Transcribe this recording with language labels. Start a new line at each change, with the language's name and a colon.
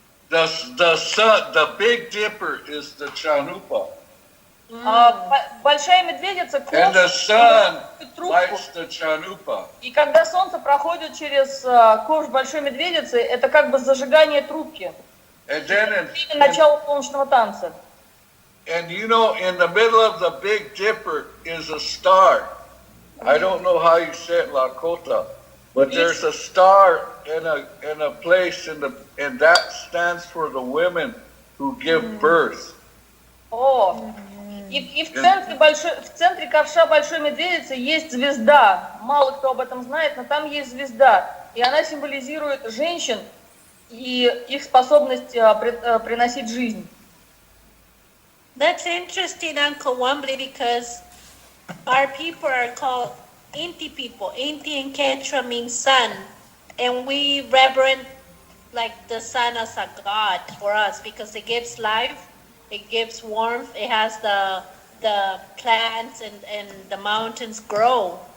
English: The Big Dipper is the Chanupa.
Russian: Большая медведица,
English: And the sun lights the Chanupa.
Russian: И когда солнце проходит через ковш Большой Медведицы, это как бы зажигание трубки. Начало солнечного танца.
English: And you know, in the middle of the Big Dipper is a star. I don't know how you say it, Lakota, but there's a star in a place and that stands for the women who give birth.
Russian: И в центре ковша Большой Медведицы есть звезда. Мало кто об этом знает, но там есть звезда. И она символизирует женщин и их способность приносить жизнь.
English: That's interesting, Uncle Wambly, because our people are called Inti people. Inti in Quechua means sun. And we reverence like the sun as a god for us because it gives life, it gives warmth, it has the plants and the mountains grow.